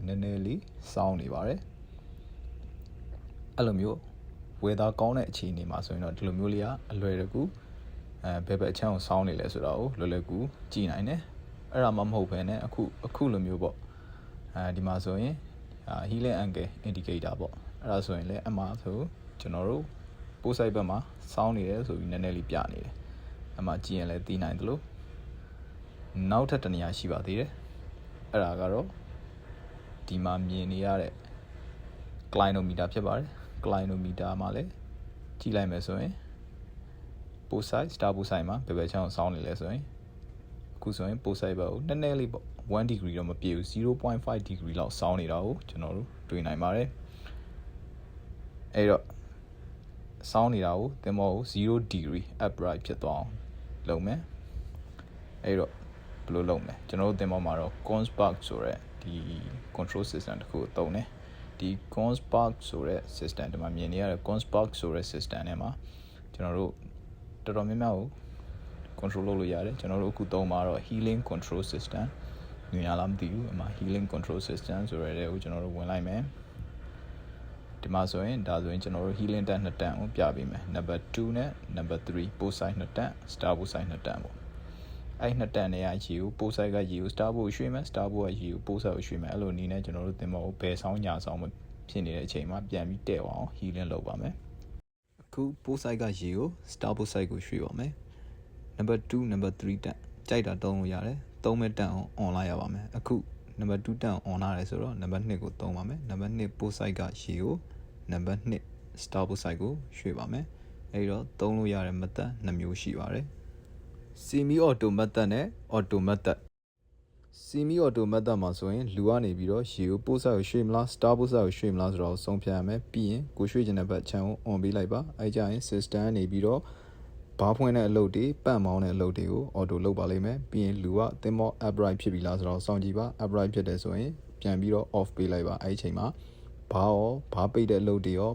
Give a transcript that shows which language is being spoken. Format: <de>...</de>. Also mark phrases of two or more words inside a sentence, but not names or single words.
<my>နည်းနည်းလေးစောင်းနေပါတယ်အဲ့လိုမျိုး weather ကောင်းတဲ့အခြေအနေမှာဆိုရင်တော့ဒီလိုမျိုးလေးကအလွယ်တကူဘယ်ဘက်အချမ်းကိုစော င်းနေလဲဆိုတာကိုလွယ်လွယ်ကူကြည့်နိုင်တယ်အဲ့ဒါမှမဟုတ်ဘဲနဲ့အခုလိုမျိုးပေါ့ဒီမှာဆိုရင်</my> <en>healing angle indicator</en> <my>ပေါ့အဲ့ဒါဆိုရင်လည်းအမှားဆိုကျွန်တော်တို့</my> <en>post site</en> <my>ဘက်မှာစောင်းနေတယ်ဆိုပြီးနည်းနည်းလေးပြနေတယ်အမှားကြည့်ရင်လည်းသိနိုင်တယ်လို့နောက်ထပ်တစ်နေရာရှိပါသေးတယ်အဲ့ဒါကတော့ဒီမှာမြင်နေရတဲ့ clinometer ဖြစ်ပါတယ် clinometer မှာလည်းကြည့်လိုက်မယ်ဆိုရင်</my> <en>post site star post site</en> <my>မှာဘယ်ဘက်ချမ်းကိုစောင်းနေလဲဆိုရင်အခုဆိုရင်</my> <en>post site</en> <my>ဘက်ကိုနည်းနည်းလေးပေါ့1 degree တော့မပြည့်ဘူး 0.5 degree လောက်စောင်းနေတာကိုကျွန်တော်တို့တွေ့နိုင်ပါတယ်အဲ့တော့စောင်းနေတာကိုသင်္ဘောကို0</my> <en>degree upright</en> <my>ဖြစ်သွားအောင်လုပ်မယ်အဲ့တော့ဘယ်လိုလုပ်မလဲကျွန်တော်တို့သင်္ဘောမှာတော့ Kongsberg ဆိုတဲ့ ဒီ</my> <en>control system</en> <my>တစ်ခုကိုသုံးတယ်ဒီ Kongsberg ဆိုတဲ့ system ဒီမှာမြင်နေရတဲ့ Kongsberg ဆိုတဲ့ system ထဲမှာကျွန်တော်တို့တော်တော်များများကို control လုပ်လို့ရတယ်ကျွန်တော်တို့အခုသုံးမှာတော့</my> <en>healing control system</en> <my>မြင်ရလားမသိဘူးအမှ</my> <en>healing control system</en> <my>ဆို ရတဲ့ကိုကျွန်တော်တို့ဝင်လိုက်မယ်ဒီမှာဆိုရင်ဒါဆိုရင်ကျွန်တော်တို့ healing တက်2တန်းကိုပြပေးမယ် number 2နဲ့</my> <en>number 3 post site</en> <my>2တန်း</my> <en>star post site</en> <my>2တန်းပေါ့အဲ့2 တန်းနဲ့ရေကို</my> <en>post site</en> <my>ကရေကို</my> <en>star post</en> <my>ကိုရွှေ့မယ်</my> <en>star post</en> <my>ကရေကို</my> <en>post site</en> <my>ကိုရွှေ့မယ်အဲ့လိုနည်းနဲ့ကျွန်တော်တို့သင်္ဘောကိုဘယ် ဆောင်ညာဆောင်ဖြစ်နေတဲ့အချိန်မှာပြန်ပြီးတဲ့အောင် healing လုပ်ပါမယ်အခု</my> <en>post site</en> <my>ကရေကို</my> <en>star post site</en> <my>ကိုရွှေ့ပါမယ်</my> <en>number 2 number 3</en> <my>တန်းကြိုက်တာသုံးလို့ရတယ်သုံးမဲ့တန်းအောင် on လိုက်ရပါမယ်အခု number 2 တန်း on လာတယ်ဆိုတော့ number 2ကိုသုံးပါမယ်</my> <en>number 2 post site</en> <my>ကရေကို</my> <en>number 2 star post site</en> <my>ကိုရွှေ့ပါမယ်အဲဒီတော့သုံးလို့ရတဲ့ method 2မျိုးရှိပါတယ်</my> <en>semi auto method</en> <my>နဲ့</my> <en>auto method semi auto method</en> <my>မှာဆိုရင်လူကနေပြီးတော့ရေကို</my> <en>post site</en> <my>ကိုရွှေ့မလား</my> <en>star post site</en> <my>ကိုရွှေ့မလားဆိုတော့ဆုံးဖြတ်ရမယ်ပြီးရင်ကိုရွှေ့ခြင်းတဲ့ဘက် channel ကို on ပေးလိုက်ပါအဲကြရင် system ကနေပြီးတော့ဘားဖွင့်တဲ့အလုပ်တွေပတ်မောင်းတဲ့အလုပ်တွေကို auto လုပ်ပါလိမ့်မယ်ပြီးရင်လူကသင်္ဘော upright ဖြစ်ပြီလားဆိုတော့စောင့်ကြည့်ပါ upright ဖြစ်တယ်ဆိုရင်ပြန်ပြီးတော့ off ပေးလိုက်ပါအဲဒီအချိန်မှာဘားပိတ်တဲ့အလုပ်တွေရော</my>